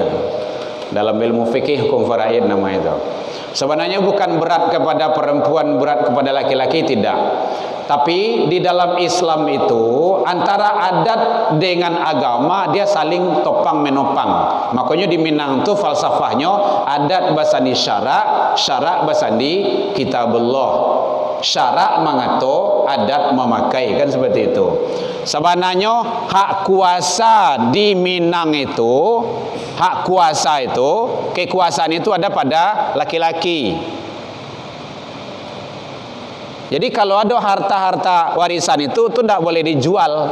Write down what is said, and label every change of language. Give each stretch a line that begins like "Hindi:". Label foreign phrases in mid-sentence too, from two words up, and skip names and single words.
Indonesian: Dalam ilmu fikih hukum faraid nama itu. Sebenarnya bukan berat kepada perempuan, berat kepada laki-laki, tidak. Tapi di dalam Islam itu antara adat dengan agama dia saling topang menopang. Makanya di Minang itu falsafahnya
Minangkabau: adat basandi syarak, syarak basandi kitabullah.
Indonesian: Syarak mengatur, adat memakai, kan seperti itu. Sebenarnya hak kuasa di Minang itu, hak kuasa itu, kekuasaan itu ada pada laki-laki. Jadi kalau ada harta-harta warisan itu tidak boleh dijual.